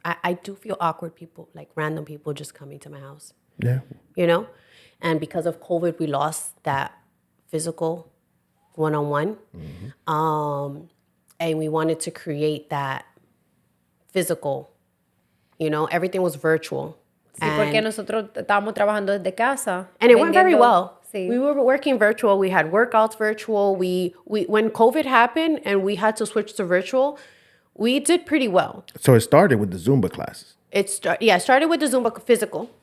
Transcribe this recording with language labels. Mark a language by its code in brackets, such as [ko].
[en] I do feel awkward people, like random people just coming to my house, Yeah. you know? And because of COVID, we lost that physical one-on-one. And we wanted to create that physical, everything was virtual. [es] Sí, porque nosotros estábamos trabajando desde casa. [en] And it went very [es] vendiendo- [en] well. [es] Sí. [en] We were working virtual. We had workouts virtual. We when COVID happened and we had to switch to virtual, we did pretty well. So it started with the Zumba classes. It started with the Zumba physical,